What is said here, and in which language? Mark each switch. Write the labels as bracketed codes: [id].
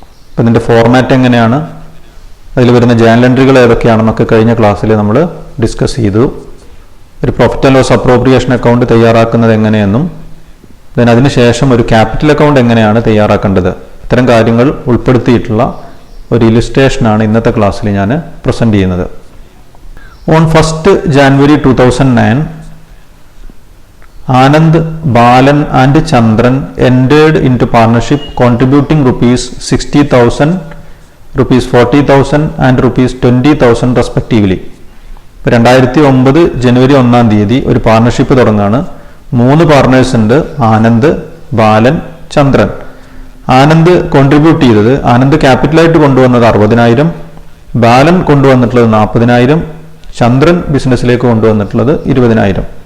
[ml] അപ്പോൾ ഇതിൻ്റെ ഫോർമാറ്റ് എങ്ങനെയാണ്, അതിൽ വരുന്ന ജേണൽ എൻട്രികൾ ഏതൊക്കെയാണെന്നൊക്കെ കഴിഞ്ഞ ക്ലാസ്സിൽ നമ്മൾ ഡിസ്കസ് ചെയ്തു. ഒരു profit and loss appropriation account തയ്യാറാക്കുന്നത് എങ്ങനെയെന്നും അതിനുശേഷം ഒരു ക്യാപിറ്റൽ അക്കൗണ്ട് എങ്ങനെയാണ് തയ്യാറാക്കേണ്ടത്, ഇത്തരം കാര്യങ്ങൾ ഉൾപ്പെടുത്തിയിട്ടുള്ള ഒരു ഇല്ലുസ്ട്രേഷനാണ് ഇന്നത്തെ ക്ലാസ്സിൽ ഞാൻ പ്രസൻറ്റ് ചെയ്യുന്നത്. [en] On 1st January 2009, Anand, Balan and Chandran entered into partnership contributing ₹60,000, ₹40,000 and ₹20,000 respectively. [ml] 2009 ജനുവരി 1-ാം തീയതി ഒരു പാർട്ണർഷിപ്പ് തുടങ്ങാണ്. 3 പാർട്ണേഴ്സ് ഉണ്ട്: ആനന്ദ്, ബാലൻ, ചന്ദ്രൻ. ആനന്ദ് കോൺട്രിബ്യൂട്ട് ചെയ്തത്, ആനന്ദ് ക്യാപിറ്റലായിട്ട് കൊണ്ടുവന്നത് 60,000, ബാലൻ കൊണ്ടുവന്നിട്ടുള്ളത് 40,000, ചന്ദ്രൻ ബിസിനസ്സിലേക്ക് കൊണ്ടുവന്നിട്ടുള്ളത് 20,000.